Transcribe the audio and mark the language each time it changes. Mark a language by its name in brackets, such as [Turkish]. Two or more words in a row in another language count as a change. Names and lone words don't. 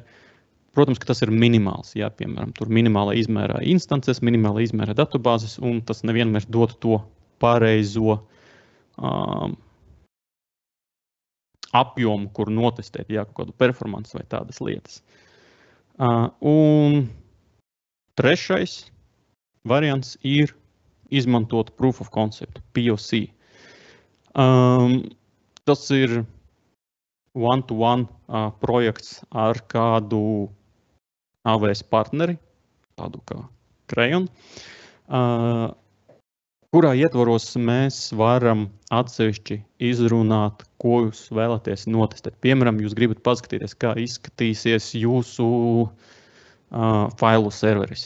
[Latvian] Protams, ka tas ir minimāls, piemēram, tur minimālā izmērā instances, minimālā izmērā datubāzes, un tas nevienmēr dod to pareizo apjomu, kur notestēt, kaut kādu performance vai tādas lietas. Un trešais variants ir izmantot [English] proof of concept, [Latvian] POC. Tas ir one-to-one projekts ar kādu AWS partneri, tādu kā Crayon, kurā ietvaros mēs varam atsevišķi izrunāt, ko jūs vēlaties notestēt. Piemēram, jūs gribat paskatīties, kā izskatīsies jūsu failu serveris.